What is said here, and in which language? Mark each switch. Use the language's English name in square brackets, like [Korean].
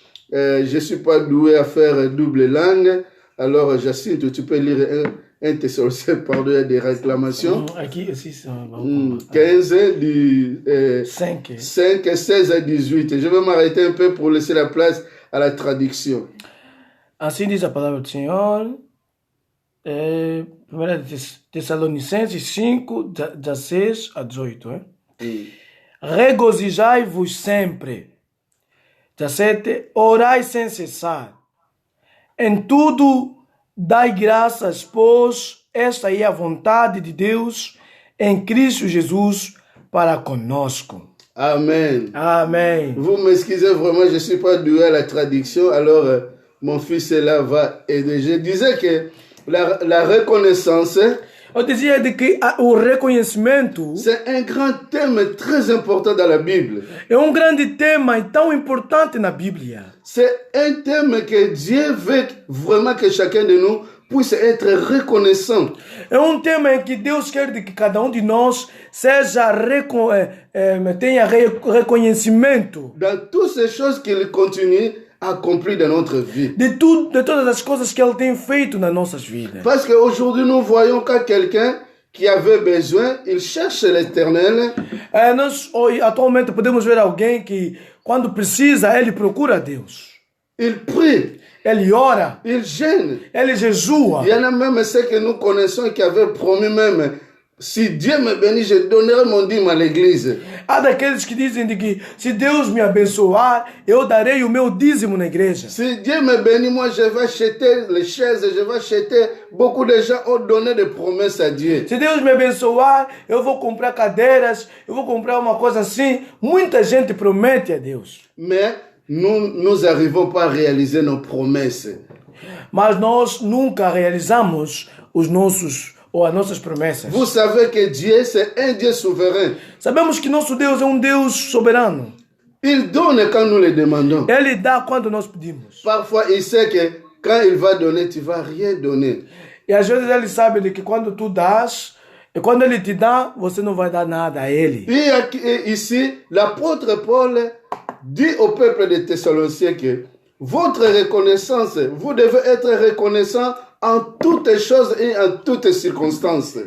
[French] Je ne suis pas doué à faire double langue. Alors, Jacinto, tu peux lire un Thessaloniciens, pardon, il y a des réclamations. Aquí aussi, c'est 15, du 5, 16 à 18. Je vais m'arrêter un peu pour laisser la place à la traduction. [Portuguese] Assim diz a palavra do Senhor. 1 Tessalonicenses 5, 16 a 18. Regozijai-vos sempre. 17. Orai sem cessar. Em tudo, dai graças, pois esta é a vontade de Deus em Cristo Jesus para conosco. Amen. Amen. [French] Vous m'excusez vraiment, je ne suis pas doué à la traduction, alors mon fils est là, va aider. Je disais que la reconnaissance, [Portuguese] eu dizia de que o reconhecimento [French] c'est un grand thème très important dans la Bible. [Portuguese] é grande tema e tão importante na Bíblia. [French] C'est un thème que Dieu veut vraiment que chacun de nous puisse être reconnaissant. [Portuguese] É tema em que Deus quer de que cada de nós seja tenha reconhecimento [French] dans toutes ces choses qu'il continue à accomplir dans notre vie. [Portuguese] De todas as coisas que Ele tem feito nas nossas vidas. [French] Parce qu'aujourd'hui, nous voyons qu'à quelqu'un qui avait besoin, il cherche l'Éternel. [Portuguese] Nós atualmente podemos ver alguém que, quando precisa, ele procura Deus. [French] Il prie. [Portuguese] Ele ora. [French] Il jeûne. [Portuguese] Ele jejua. [French] Il y en a même ceux que nous connaissons qui avaient promis même, si Dieu me bénit, je donnerai mon dîme à l'église. [Portuguese] Há daqueles que dizem de que se Deus me abençoar, eu darei o meu dízimo na igreja. [French] Si Dieu me bénit, moi je vais acheter les chaises, je vais acheter. Beaucoup de gens ont donné des promesses à Dieu. [Portuguese] Se Deus me abençoar, eu vou comprar cadeiras, eu vou comprar uma coisa assim. Muita gente promete a Deus. [French] Mais nous n'arrivons pas à réaliser nos promesses. [Portuguese] Mas nós nunca realizamos as nossas promessas. [French] Vous savez que Dieu, c'est un Dieu souverain. [Portuguese] Sabemos que nosso Deus é Deus soberano. [French] Il donne quand nous le demandons. [Portuguese] Ele dá quando nós pedimos. [French] Parfois, il sait que quand il va donner, tu ne vas rien donner. [Portuguese] E às vezes ele sabe de que quando tu dás, E quando Ele te dá, você não vai dar nada a Ele. [French] Et ici, l'apôtre Paul dit au peuple de Thessaloniciens que votre reconnaissance, vous devez être reconnaissant en toutes choses et en toutes circonstances.